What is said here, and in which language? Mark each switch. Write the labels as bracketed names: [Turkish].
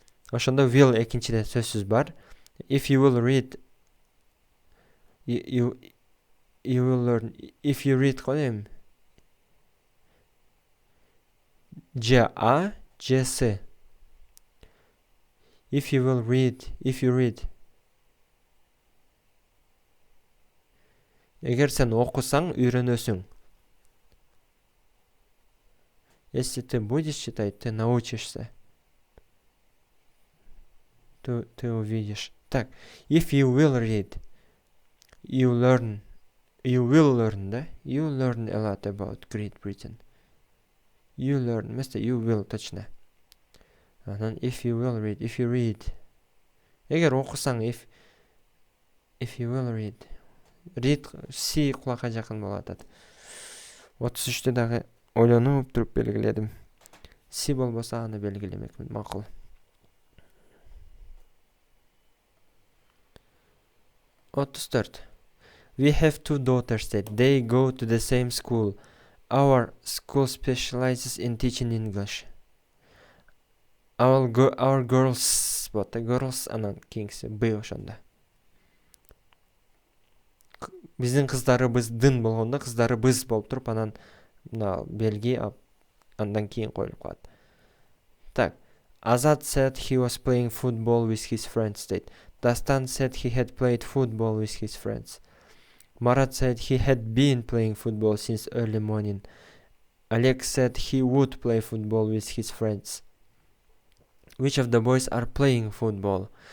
[Kyrgyz] Ошондо will экинчиде сөзсүз бар. [English] If you will read You will learn if you read J-A, J-S. If you read. [Kyrgyz] Эгер сен окусаң, үйрөнөсүң. [Russian] Если ты будешь читать, ты научишься. Ты увидишь. [Kyrgyz] Так, [English] if you will read, you will learn, [Kyrgyz] да? [English] You will learn a lot about Great Britain. You learn, [Russian] вместо [English] you will, [Russian] точно. [English] If you will read, if you read. [Kyrgyz] Эгер окусаң, [English] if you will read. [Kyrgyz] Read, C кулакка жакын болот атат. 33-тө дагы ойлонуп туруп белгиледим. C болбосо аны белгилемекмин, макул. [English] We have two daughters that they go to the same school. Our school specializes in teaching English. Our girls, but the girls [Kyrgyz] анан кийинкиси B ошондо. Биздин кыздарыбыздын болгондо кыздарыбыз болуп туруп анан мына белги андан кийин коюлуп калат. Так. [English] Azad said he was playing football with his friends. Dastan said he had played football with his friends. Marat said he had been playing football since early morning. Alex said he would play football with his friends. Which of the boys are playing football?